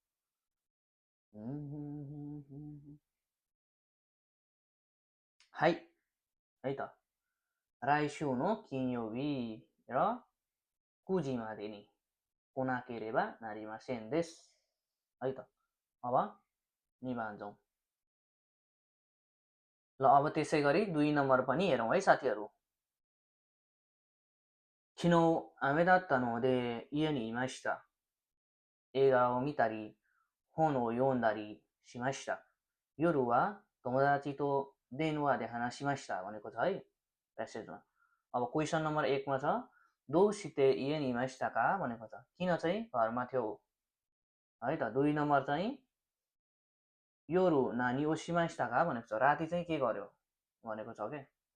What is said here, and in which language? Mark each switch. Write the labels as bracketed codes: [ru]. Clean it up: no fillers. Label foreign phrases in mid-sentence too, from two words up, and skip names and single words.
[ja] हाई [ne] है त [ja] 来週の金曜日は九時までに来なければなりませんです [ne] है त। अब 2 मा जाउँ। ल अब त्यसै गरी 2 नम्बर पनि हेरौँ है साथीहरू। [ja] 昨日雨だったので家にいました。映画を見たり本を読んだりしました。夜は友達と電話で話しました [ne] भनेको छ है प्यासेजमा। अब [en] question number [ne] 1 मा छ [ja] どうして家にいましたか [ne] भनेको छ किन चाहिँ घरमा थियो है त। 2 नम्बर चाहिँ [ja] 夜何をしましたか [ne] भनेको छ राति चाहिँ के गर्यो भनेको छ के।